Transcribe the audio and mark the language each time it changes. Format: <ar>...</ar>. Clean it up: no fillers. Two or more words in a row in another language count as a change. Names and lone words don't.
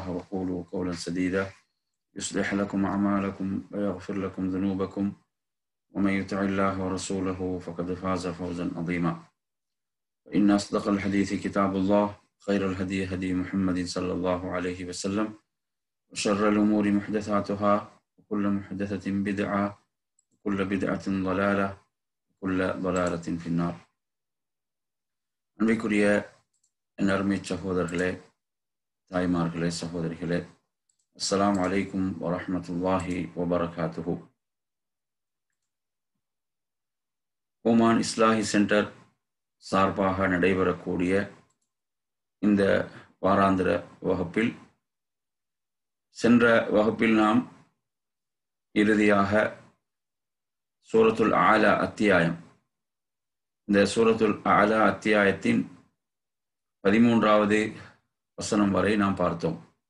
<ar>وقولوا قولا سديدا يصلح لكم أعمالكم ويغفر لكم ذنوبكم ومن يطع الله ورسوله فقد فاز فوزا عظيما إن أصدق الحديث كتاب الله خير الهدي هدي محمد صلى الله عليه وسلم وشر الأمور محدثاتها وكل محدثة بدعة وكل بدعة ضلالة وكل ضلالة في النار.</ar> <ta>அன்பிற்குரிய என் அருமை சகோதரர்களே, தாய்மார்களே, சகோதரிகளே,</ta> <ar>السلام عليكم ورحمة الله وبركاته.</ar> <ta>ஓமான் இஸ்லாஹி சென்டர் சார்பாக நடைபெறக்கூடிய இந்த வாராந்திர வகுப்பில் சென்ற வகுப்பில் நாம் இறுதியாக சூரத்துல் ஆலா அத்தியாயம், இந்த சூரத்துல் ஆலா அத்தியாயத்தின் 13வது வசனம் வரை நாம் பார்த்தோம்.</ta>